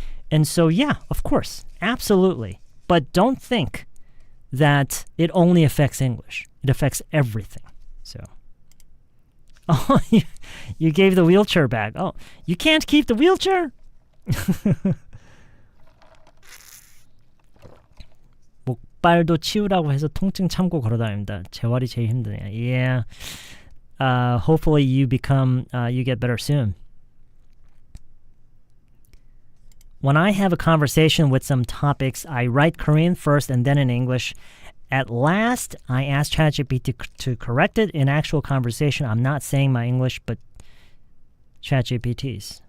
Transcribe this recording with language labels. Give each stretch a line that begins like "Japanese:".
English: And so, yeah, of course, absolutely. But don't think that it only affects English. It affects everything. So, oh, you gave the wheelchair back. Oh, you can't keep the wheelchair?
Korean: 목발도 치우라고 해서 통증 참고 걸어다닙니다. 재활이 제일 힘드네요. Yeah.
English: Hopefully you get better soon. When I have a conversation with some topics, I write Korean first and then in English. At last, I ask ChatGPT to correct it. In actual conversation, I'm not saying my English, but ChatGPT's.